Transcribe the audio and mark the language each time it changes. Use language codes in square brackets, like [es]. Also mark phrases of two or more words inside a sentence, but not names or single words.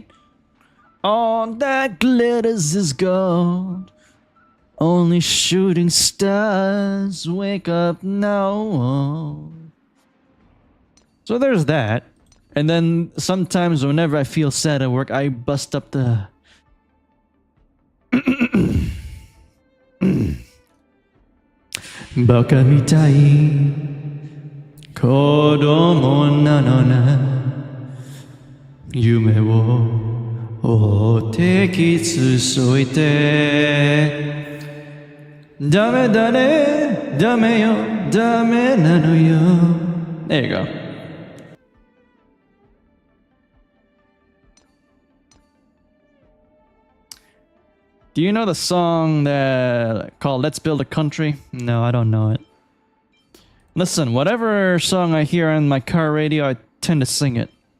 [en] All that glitters is gold. Only shooting stars wake up now. So there's that. And then sometimes whenever I feel sad at work, I bust up the... [ja] 馬鹿みたい 子供なのな 夢を追て 傷ついて だめだね だめよ だめなのよ. [en] There you go. Do you know the song that called Let's Build a Country? No, I don't know it. Listen, whatever song I hear on my car radio, I tend to sing it.